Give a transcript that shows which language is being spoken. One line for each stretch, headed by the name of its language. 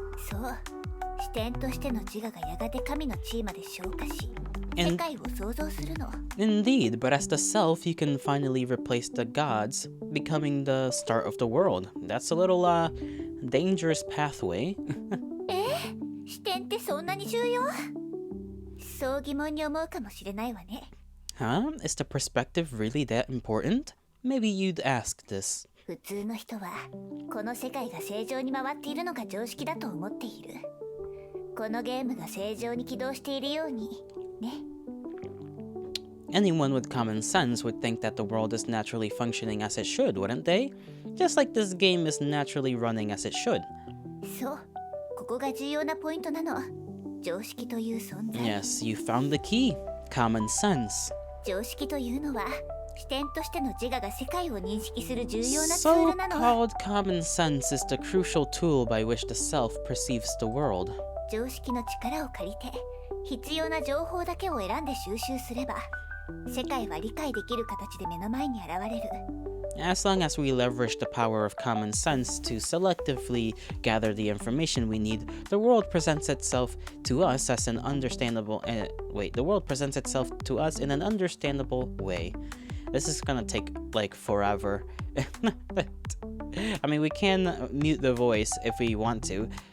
Japanese: そう、視点としての自我がやがて神の地位まで昇華し、世界を創造するの。
English: Indeed, but as the self, you can finally replace the gods, becoming the start of the world. That's a little, dangerous pathway.
Japanese: 視点ってそんなに重要？そう疑問に思うかもしれないわね。 Huh?
English: Is the perspective really that important? Maybe you'd ask this.
Japanese: 普通の人はこの世界が正常に回っているのが常識だと思っている。このゲームが正常に起動しているようにね。
English: Anyone with common sense would think that the world is naturally functioning as it should, wouldn't they? Just like this game is naturally running as it should.
Japanese: そう、ここが重要なポイントなの。常識という存在。
English: Yes, you found the key. Common sense.
Japanese: 常識というのは視点としての自我が世界を認識する重要なツールなの。
English: So-called common sense is the crucial tool by which the self perceives the world.
Japanese: 常識の力を借りて必要な情報だけを選んで収集すれば、世界は理解できる形で目の前に現れる。
English: As long as we leverage the power of common sense to selectively gather the information we need, the world presents itself to us as an understandable the world presents itself to us in an understandable way. This is gonna take like forever. I mean, we can mute the voice if we want to.